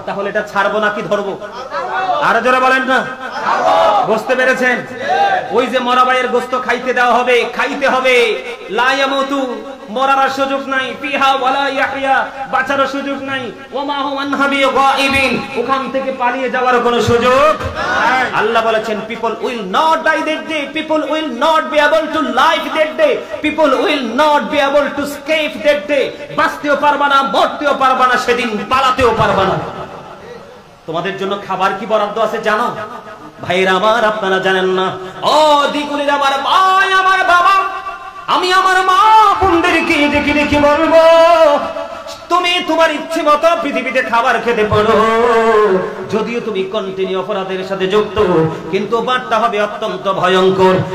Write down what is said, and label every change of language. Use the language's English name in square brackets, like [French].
[Bangla] তাহলে এটা ছাড়বো নাকি ধরবো? আরো জোরে বলেন না। বুঝতে পেরেছেন? ওই যে মরা ভাইয়ের গোশত খাইতে দেওয়া হবে, খাইতে হবে। [Arabic] লা ইয়ামুতু, [Bangla] মরার সুযোগ নাই। [Arabic] ফিহা ওয়ালা ইয়াহইয়া, [Bangla] বাঁচার সুযোগ নাই। [Arabic] ওমা হুমান হাবি গায়িবিন, [Bangla] ওখান থেকে পালিয়ে যাওয়ার কোনো সুযোগ নাই। আল্লাহ বলেছেন, [English] people will not die that day, people will not be able to live that day, people will not be able to escape that day। [Bangla] বাঁচতেও পারবা না, মরতেও পারবা না, সেদিন পালাতেও পারবা না। তোমাদের জন্য খাবার কি বরাদ্দ আছে জানো? ভাইরা আমার, আপনারা জানেন না। ও দিগুলির আমার ভাই, আমার বাবা, আমি আমার মা বোনদেরকে ডেকে ডেকে বলবো, তুমি তোমার ইচ্ছে মতো পৃথিবীতে খাবার খেতে পারো, যদিও তুমি কন্টিনিউ অপরাধের সাথে যুক্ত, কিন্তু বার্তা হবে অত্যন্ত ভয়ঙ্কর।